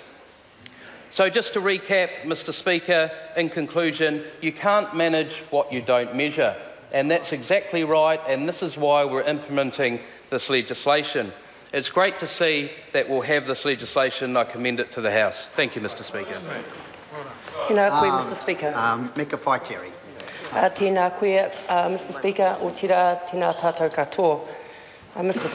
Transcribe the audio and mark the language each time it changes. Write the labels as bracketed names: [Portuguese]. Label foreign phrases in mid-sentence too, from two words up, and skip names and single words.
[English] So just to recap, Mr. Speaker, in conclusion, you can't manage what you don't measure. And that's exactly right, and this is why we're implementing this legislation. It's great to see that we'll have this legislation. I commend it to the House. Thank you, Mr Speaker. [Māori] Tēnā koe, [English] Mr Speaker. Mika Whaiteri. [Māori] Tēnā koe, [English] Mr Speaker, [Māori] o tira tēnā tātou katoa. [English] Mr